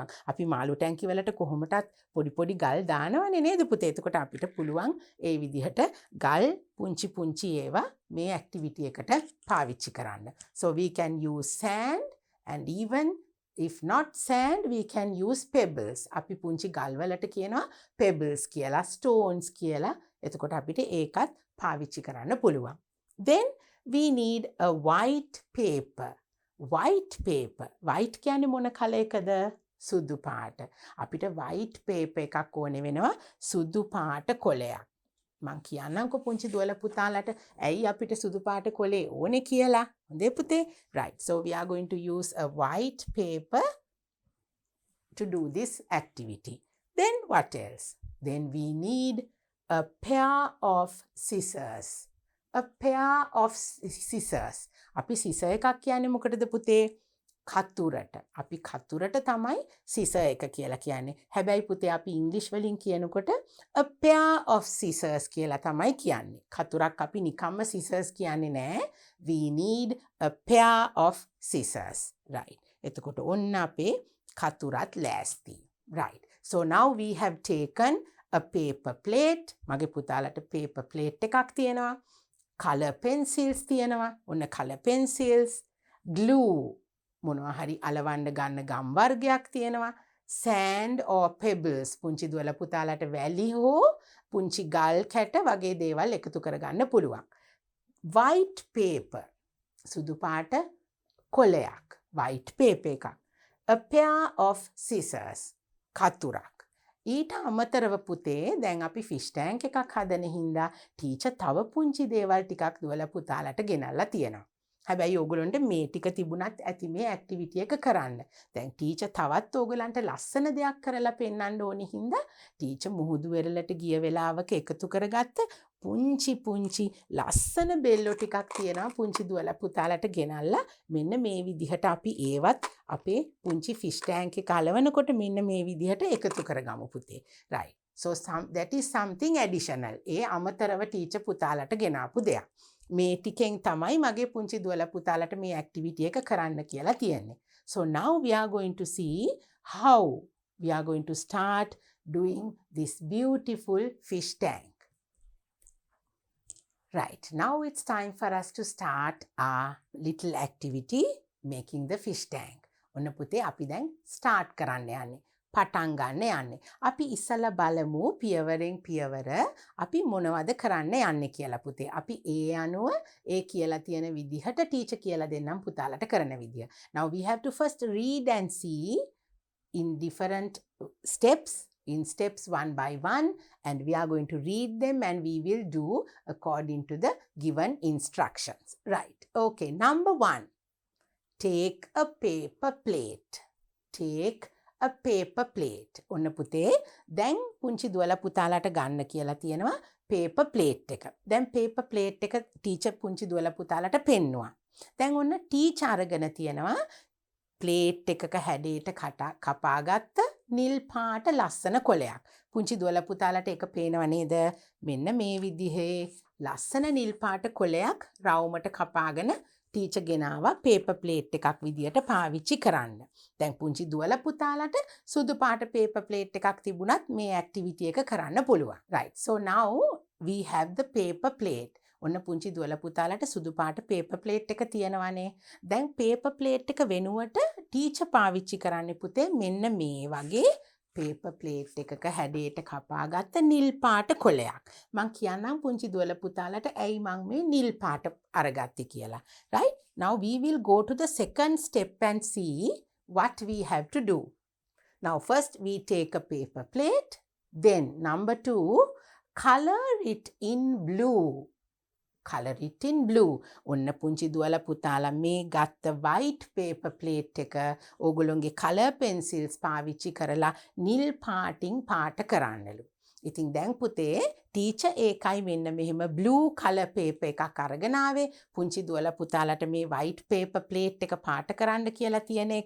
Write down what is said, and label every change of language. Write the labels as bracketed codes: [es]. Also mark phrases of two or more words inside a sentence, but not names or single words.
[si] අපි මාළු ටැංකි වලට කොහොමටත් පොඩි ගල් දානවනේ නේද පුතේ? එතකොට අපිට පුළුවන් ඒ විදිහට ගල් පුංචි ඒවා මේ ඇක්ටිවිටි එකට පාවිච්චි කරන්න. [en] So we can use sand and even if not sand, we can use pebbles. [si] අපි පුංචි ගල් වලට කියනවා pebbles කියලා, stones කියලා. එතකොට අපිට ඒකත් පාවිච්චි කරන්න පුළුවන්. [en] Then we need a white paper. White paper. [si] White කියන්නේ මොන කලර් එකද? සුදු පාට. අපිට [en] white paper [si] එකක් ඕනේ වෙනවා සුදු පාට කොලයක්. මං කියන්නම්කො පුංචි දුවලා පුතාලට ඇයි අපිට සුදු පාට කොලේ ඕනේ කියලා. හොඳේ පුතේ? [en] Right. So we are going to use a white paper to do this activity. Then what else? Then we need a pair of scissors. A pair of scissors. [si] අපි scissor එකක් කියන්නේ මොකටද පුතේ? කතුරට. අපි කතුරට තමයි scissor එක කියලා කියන්නේ. හැබැයි පුතේ අපි ඉංග්‍රීසි වලින් කියනකොට [en] a pair of scissors [si] කියලා තමයි කියන්නේ. කතුරක් අපි නිකම්ම scissors කියන්නේ නෑ. [en] We need a pair of scissors. Right. [si] එතකොට ඔන්න අපේ කතුරත් ලෑස්ති. [en] Right. So now we have taken a paper plate. [si] මගේ පුතාලට [en] paper plate [si] එකක් තියෙනවා. [en] Color pencils [si] තියෙනවා. [en] ඔන්න color pencils. Glue. [si] මොනවා හරි අලවන්න ගන්න ගම් වර්ගයක් තියෙනවා. [en] sand or pebbles [si] පුංචි දුවලා පුතාලට වැලි හෝ පුංචි ගල් කැට වගේ දේවල් එකතු කරගන්න පුළුවන්. [en] white paper [si] සුදු පාට කොලයක්. [en] white paper එකක්. a pair of scissors කතුරක්. [si] ඊට අමතරව පුතේ දැන් අපි [en] fish tank [si] එකක් හදන හින්දා ටීචර් තව පුංචි දේවල් ටිකක් දුවලා පුතාලට ගෙනල්ලා තියෙනවා. හැබැයි ඕගොල්ලන්ට මේ ටික තිබුණත් ඇති මේ ඇක්ටිවිටි එක කරන්න. දැන් ටීචර් තවත් ඕගොල්ලන්ට ලස්සන දෙයක් කරලා පෙන්වන්න ඕනි හින්දා ටීචර් මුහුදු වෙරළට ගිය වෙලාවක එකතු කරගත්ත පුංචි ලස්සන බෙල්ලෝ ටිකක් තියෙනවා පුංචි දුවලා පුතාලට ගෙනල්ලා මෙන්න මේ විදිහට අපි ඒවත් අපේ පුංචි [en] fish tank [si] එක අලවනකොට මෙන්න මේ විදිහට එකතු කරගමු පුතේ. [en] right. so that is something additional. [si] ඒ අමතරව ටීචර් පුතාලට ගෙනාපු දෙයක්. මේ ටිකෙන් තමයි මගේ පුංචි දුවලා පුතාලට මේ ඇක්ටිවිටි එක කරන්න කියලා තියෙන්නේ. [en] So now we are going to see how we are going to start doing this beautiful fish tank. Right, now it's time for us to start our little activity making the fish tank. [si] ඔන්න පුතේ අපි දැන් start කරන්න යන්නේ. පටන් ගන්න යන්නේ. අපි ඉස්සලා බලමු පියවරෙන් පියවර අපි මොනවද කරන්න යන්නේ කියලා පුතේ. අපි ඒ අනුව ඒ කියලා තියෙන විදිහට ටීචර් කියලා දෙන්නම් පුතාලට කරන විදිය. [en] Now we have to first read and see in different steps. In steps one by one, and we are going to read them and we will do according to the given instructions. Right. Okay. Number 1. Take a paper plate. Take a paper plate. [si] ඔන්න පුතේ දැන් පුංචි දුවලා පුතාලට ගන්න කියලා තියෙනවා [en] paper plate [si] එක. දැන් [en] paper plate [si] එක ටීචර් පුංචි දුවලා පුතාලට පෙන්නුවා. දැන් ඔන්න ටීචර් අරගෙන තියෙනවා ප්ලේට් එකක හැඩයට කපාගත්ත නිල් පාට ලස්සන කොලයක්. පුංචි දුවලා පුතාලට ඒක පේනව නේද? මෙන්න මේ විදිහේ ලස්සන නිල් පාට කොලයක් රවුමට කපාගෙන ටීචර් ගෙනාවා [en] paper plate [si] එකක් විදියට පාවිච්චි කරන්න. දැන් පුංචි දුවලා පුතාලට සුදු පාට [en] paper plate [si] එකක් තිබුණත් මේ ඇක්ටිවිටි එක කරන්න පුළුවන්. [en] right. So now we have the paper plate. [si] ඔන්න පුංචි දුවලා පුතාලට සුදු පාට [en] paper plate [si] එක තියෙනවානේ. දැන් [en] paper plate [si] එක වෙනුවට ටීචර් පාවිච්චි කරන්නේ පුතේ මෙන්න මේ වගේ [en] paper plate [si] එකක හැඩයට කපාගත්ත නිල් පාට කොලයක්. මං කියන්නම් පුංචි දුවලා පුතාලට ඇයි මං මේ නිල් පාට අරගත්තේ කියලා. [en] right. Now we will go to the second step and see what we have to do. Now first we take a paper plate. Then number 2, color it in blue. Color it in blue. [si] ඔන්න පුංචි දුවලා පුතාලා මේ ගත්ත [en] white paper plate [si] එක ඕගොල්ලෝගේ [en] color pencils [si] පාවිච්චි කරලා නිල් පාටින් පාට කරන්නලු. ඉතින් දැන් පුතේ ටීචර් ඒකයි මෙන්න මෙහෙම [en] blue color paper [si] එකක් අරගෙන ආවේ පුංචි දුවලා පුතාලට මේ [en] white paper plate [si] එක පාට කරන්න කියලා තියෙන එක.